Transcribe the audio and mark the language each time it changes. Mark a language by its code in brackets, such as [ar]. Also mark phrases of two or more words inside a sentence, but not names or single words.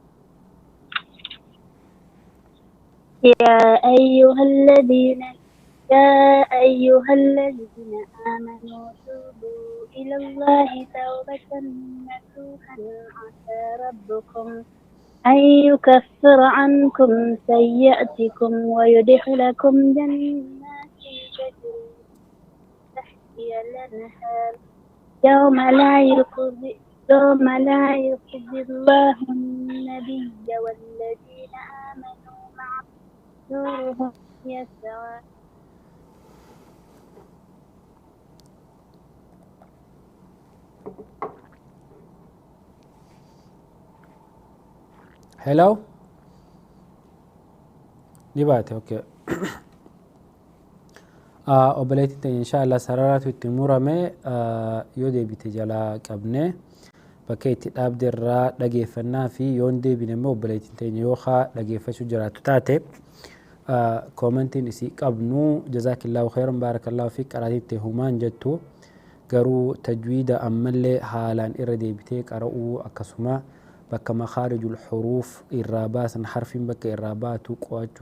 [ar] يا أيها الذين آمنوا توبوا إلى الله توبة نصوحا عسى ربكم أن يكفر عنكم سيئاتكم ويدخلكم جنات تجري من تحتها الأنهار يوم لا يخزي الله النبي والذين آمنوا معه نورهم يسعى [en] Hello? [om] Dibate, ok. Obboleettiin ta'e inshaallah sararaatu itti murame yoo deebite jalaa qabne bakka itti dhaabde irraa dhageeffannaa fi yoon deebine immoo obboleettiin ta'e yoo dhageeffachuu jiraatu taate koomentiin isii qabnu [ar] جزاك الله خيرا بارك الله في [om] qaraatii humaan jettu garuu tajwiida ammallee haalaan irra deebitee qara'uu akkasuma bakka [ar] مخارج الحروف [om] irraa baasan harfiin bakka irraa baatu qo'achuu